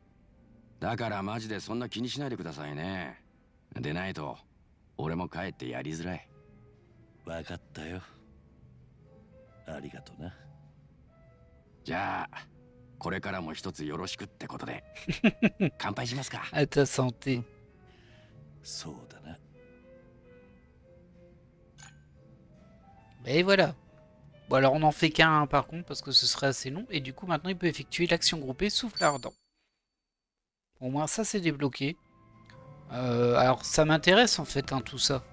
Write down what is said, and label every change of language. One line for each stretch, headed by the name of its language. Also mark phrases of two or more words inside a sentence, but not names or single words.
Japanese: だからマジでそんな気にしないでくださいね。でないと俺も帰ってやりづらい。わかったよ。ありがとな。じゃあこれからも一つよろしくってことで乾杯しますか。
French: À ta santé.
Japanese: そうだな。
French: Et voilà. Bon, alors on n'en fait qu'un par contre parce que ce serait assez long. Et du coup, maintenant, il peut effectuer l'action groupée souffle ardent. Au moins, ça, c'est débloqué. Alors, ça m'intéresse en fait, hein, tout ça.